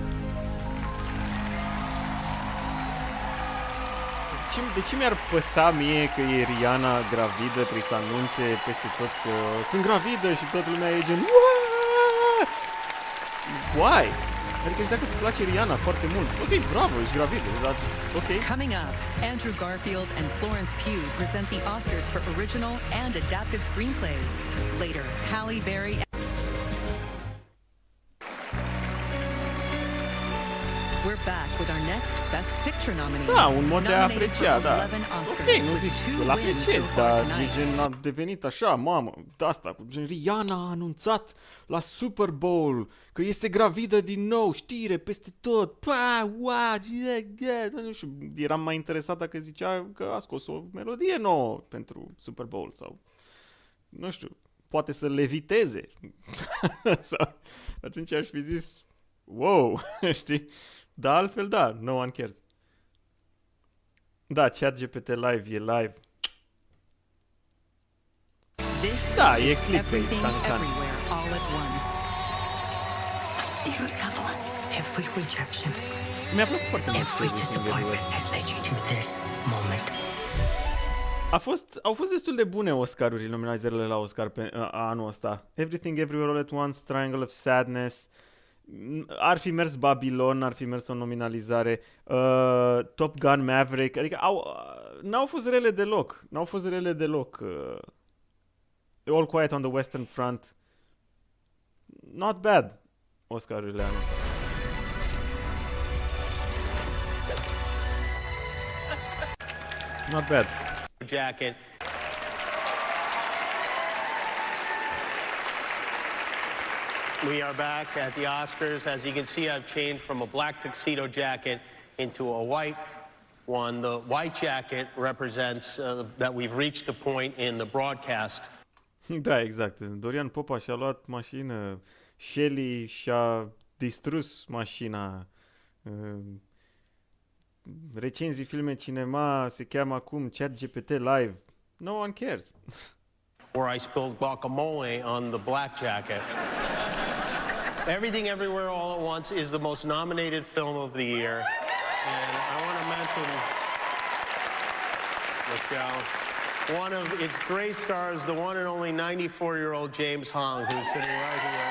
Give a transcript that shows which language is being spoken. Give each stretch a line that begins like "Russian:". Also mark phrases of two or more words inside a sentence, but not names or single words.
Romanian: De ce mi-ar păsa mie că e Rihanna gravidă, trebuie să anunțe peste tot că sunt gravidă și toată lumea e gen why? Adică dacă îți place Rihanna foarte mult, ok, bravo, ești gravidă, dar ok.
English: Coming up, Andrew Garfield and Florence Pugh present the Oscars for original and adapted screenplays. Later, Halle Berry. We're back with our next Best Picture nominee.
Romanian: Da, un mod de a aprecia, da. Ok, nu zic, îl apreciez, dar e gen a devenit așa, mamă, de asta, gen Rihanna a anunțat la Super Bowl că este gravidă din nou, știre peste tot, nu știu, eram mai interesat dacă zicea că a scos o melodie nouă pentru Super Bowl sau, nu știu, poate să leviteze. Sau, atunci aș fi zis, wow, știi? Da, altfel da,
English: no one cares.
Romanian: Da, ChatGPT live, e live. Da, e clickbait, cancan.
English: Dear Evelyn, every rejection,
Romanian: Mi-a plăcut foarte mult.
English: every disappointment has led you to this moment.
Romanian: Au fost destul de bune Oscar-uri, nominalizările la Oscar pe anul ăsta. Everything Everywhere All at Once, Triangle of Sadness. Ar fi mers Babylon, ar fi mers o nominalizare, Top Gun Maverick, adică n-au fost rele deloc. N-au fost rele deloc. All Quiet on the Western Front.
English: Not bad.
Romanian: Oscar-urile anul ăsta.
English: Not bad. Jacket. We are back at the Oscars. As you can see, I've changed from a black tuxedo jacket into a white one. The white jacket represents that we've reached the point in the broadcast
Romanian: Da, exact. Dorian Popa și-a luat mașină, Shelly și-a distrus mașina, recenzii filme cinema se cheamă acum ChatGPT Live.
English: No one cares. Where I spilled guacamole on the black jacket. Everything Everywhere All at Once is the most nominated film of the year. And I want to mention, Michelle, one of its great stars, the one and only 94-year-old James Hong, who's sitting right here.